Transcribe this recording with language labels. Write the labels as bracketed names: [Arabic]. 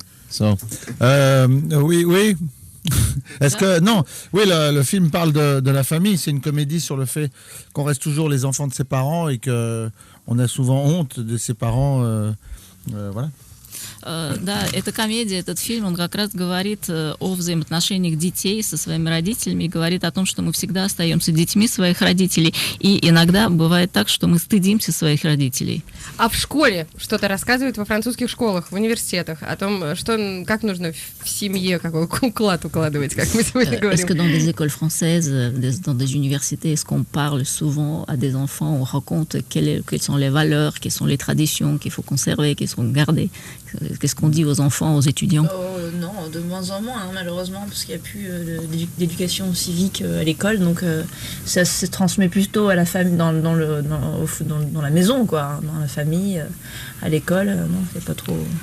[French] So, oui. Est-ce que non? Oui, le film parle de la famille. C'est une comédie sur le fait qu'on reste toujours les enfants de ses parents et que on a souvent honte de ses parents. Voilà. [Russian] Да, эта комедия, этот фильм, он как раз говорит о взаимоотношениях детей со своими родителями и говорит о том, что мы всегда остаемся детьми своих родителей, и иногда бывает так, что мы стыдимся своих родителей. А в школе что-то рассказывают во французских школах, в университетах о том, как нужно в семье, какой уклад укладывать, как мы сегодня говорим. [French] Est-ce que dans des écoles françaises, dans des universités, est-ce qu'on parle souvent à des enfants, on raconte quelles sont les valeurs, quelles sont les traditions qu'il faut conserver, qu'il faut garder? Qu'est-ce qu'on dit aux enfants, aux étudiants? Non, de moins en moins, malheureusement, parce qu'il n'y a plus d'éducation civique à l'école, donc ça se transmet plutôt à la famille, dans la maison, quoi, dans la famille, à l'école, non, c'est pas trop...